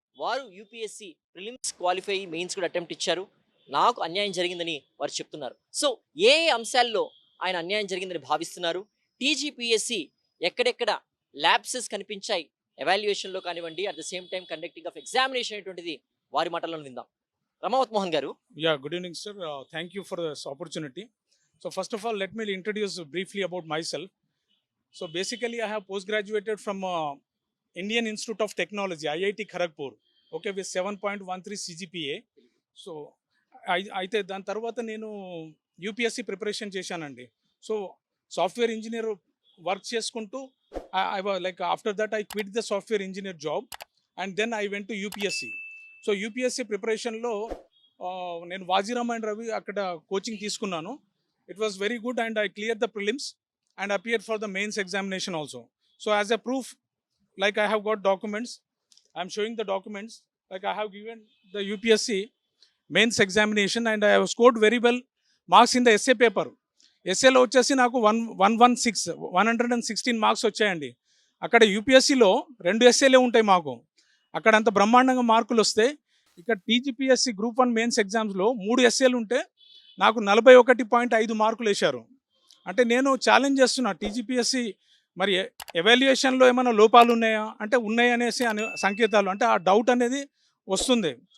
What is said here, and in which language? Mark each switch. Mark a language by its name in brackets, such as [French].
[Telugu] వారు UPSC prelims qualify, mains కూడా attempt ఇచ్చారు. నాకు అన్యాయం జరిగిందని వారు చెప్తున్నారు. సో ఏ అంశాల్లో ఆయన అన్యాయం జరిగిందని భావిస్తున్నారు, టీజీపీఎస్సీ ఎక్కడెక్కడ ల్యాబ్సెస్ కనిపించాయి ఎవాల్యుయేషన్లో కానివ్వండి, [English] at the same time conducting of examination [Telugu] అనేటువంటిది వారి మాటల్లో విందాం. రమావత్ మోహన్ గారు. [English] Yeah, good evening, sir. Thank you for this opportunity. So, first of all, let me introduce briefly about myself. So, basically, I have postgraduated from Indian Institute of Technology, IIT Kharagpur, okay, with 7.13 CGPA. [Telugu] So, అయితే దాని తర్వాత నేను UPSC preparation చేశానండి. [English] So software engineer work చేసుకుంటూ I like after that I quit the software engineer job and then I went to UPSC. [Telugu] So UPSC ప్రిపరేషన్లో నేను Vajiram and Ravi అక్కడ coaching తీసుకున్నాను. [English] It was very good and I clear the prelims and appear for the mains examination also. So as a proof, like I have got documents, I am showing the documents, like I have given the UPSC mains examination and I have scored very well marks in the essay paper. [Telugu] ఎస్ఏలో వచ్చేసి నాకు 116 marks వచ్చాయండి. అక్కడ యూపీఎస్సీలో 2 ఎస్ఏలే ఉంటాయి మాకు, అక్కడ అంత బ్రహ్మాండంగా మార్కులు వస్తే ఇక్కడ టీజీపీఎస్సీ గ్రూప్ 1 మెయిన్స్ ఎగ్జామ్స్లో 3 ఎస్ఏలు ఉంటే నాకు 41.5 మార్కులు వేశారు. అంటే నేను ఛాలెంజ్ చేస్తున్నా టీజీపీఎస్సీ, మరి ఎవాల్యుయేషన్లో ఏమైనా లోపాలు ఉన్నాయా అంటే ఉన్నాయనేసి సంకేతాలు, అంటే ఆ డౌట్ అనేది వస్తుంది.